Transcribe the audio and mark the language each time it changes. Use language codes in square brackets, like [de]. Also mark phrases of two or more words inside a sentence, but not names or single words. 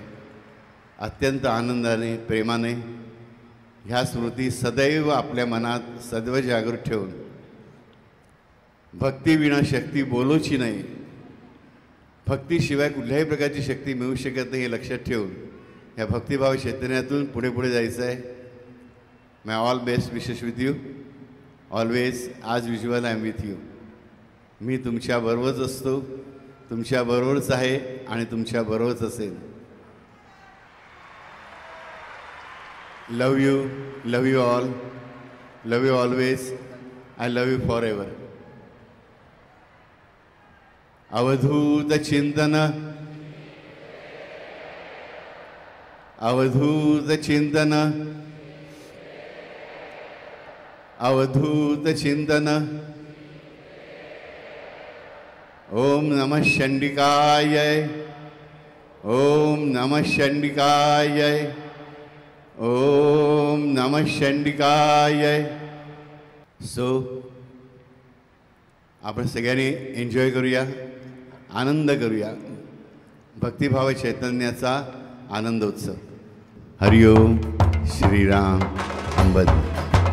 [mr] अत्यंत आनंदाने, प्रेमाने ह्या स्मृती सदैव आपल्या मनात सदैव जागृत ठेवून, भक्तीविना शक्ती बोलूची नाही, भक्तीशिवाय कुठल्याही प्रकारची शक्ती मिळू शकत नाही हे लक्षात ठेवून या भक्तिभाव चैतन्यातून पुढे पुढे जायचं आहे. [en] My all best wishes with you always. As visual I am with you. [mr] मी तुमच्याबरोबरच असतो, तुमच्याबरोबरच आहे आणि तुमच्याबरोबरच असेल. [en] Love you all. Love you always. I love you forever. [mr] अवधूत चिंतन. अवधूत चिंतन. अवधूत चिंतन. [sa] ओम नमः चंडिकाय. ओम नमः चंडिकाय. ओम नमः चंडिकाय. [mr] सो आपण सगळ्यांनी एन्जॉय करूया, आनंद करूया भक्तिभाव चैतन्याचा आनंदोत्सव. हरिओम. श्रीराम. अंबद.